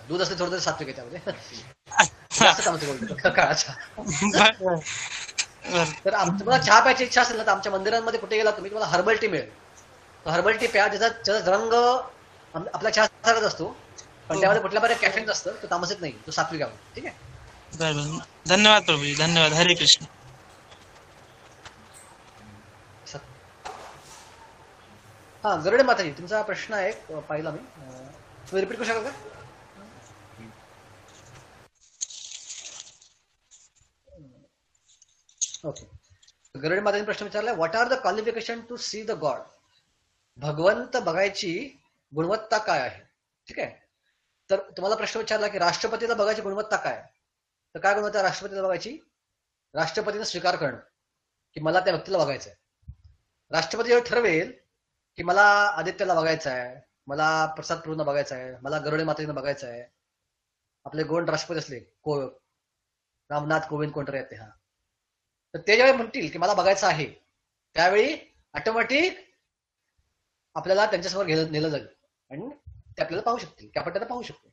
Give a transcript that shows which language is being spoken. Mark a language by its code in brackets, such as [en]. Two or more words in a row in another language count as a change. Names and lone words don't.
[mr] दूध असते थोडं सात्विक आहे त्यामध्ये, जास्त तामसिक बोलतो काळा चहा. तर तुम्हाला चहा प्यायची इच्छा असेल ना, तर आमच्या मंदिरांमध्ये कुठे गेला तुम्ही, तुम्हाला [en] herbal tea [mr] मिळेल. [en] herbal tea [mr] प्या, ज्याचा रंग आपल्या चहा सारखाच असतो, पण त्यामध्ये कुठल्या प्रकारे कॅफेन असतं. तो तामसिक नाही, तो सात्विक आहे. ठीक आहे. बरोबर. धन्यवाद प्रभूजी, धन्यवाद. हरे कृष्ण. हा, गरुडे माताजी, तुमचा प्रश्न आहे पाहिला मी, तुम्ही रिपीट करू शकाल का? ओके. गरुडे माताजीने प्रश्न विचारला, [en] What are the qualification to see the God? [mr] भगवंत बघायची गुणवत्ता काय आहे? ठीक आहे. तर तुम्हाला प्रश्न विचारला की राष्ट्रपतीला बघायची गुणवत्ता काय, तर काय गुणवत्ता राष्ट्रपतीला बघायची? राष्ट्रपतीने स्वीकार करणं की मला त्या व्यक्तीला बघायचं आहे. राष्ट्रपती जेव्हा ठरवेल की मला आदित्यला बघायचं आहे, मला प्रसाद प्रभूंना बघायचं आहे, मला गरुडे माताजींना बघायचं आहे, आपले 2 राष्ट्रपती असले रामनाथ कोविंद कोणतरी आहेत ते, तर ते ज्यावेळी म्हणतील की मला बघायचं आहे, त्यावेळी ऑटोमॅटिक आपल्याला त्यांच्यासमोर नेलं जाईल आणि ते आपल्याला पाहू शकतील की आपण त्यांना पाहू शकतो.